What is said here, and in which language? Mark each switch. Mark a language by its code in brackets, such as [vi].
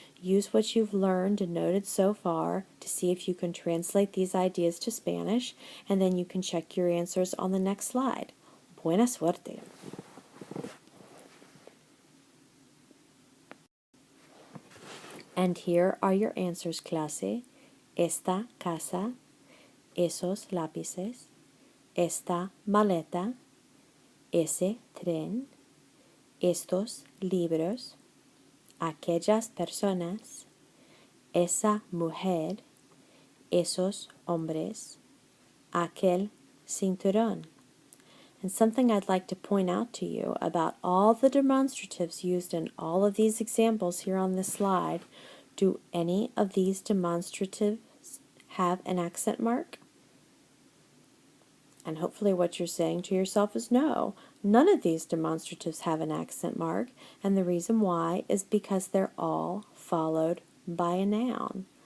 [en] Use what you've learned and noted so far to see if you can translate these ideas to Spanish, and then you can check your answers on the next slide. [es] Buena suerte. [en] And here are your answers, [es] clase. Esta casa, esos lápices, esta maleta, ese tren, estos libros, aquellas personas, esa mujer, esos hombres, aquel cinturón. [en] And something I'd like to point out to you about all the demonstratives used in all of these examples here on this slide, do any of these demonstratives have an accent mark? And hopefully what you're saying to yourself is no, none of these demonstratives have an accent mark, and the reason why is because they're all followed by a noun.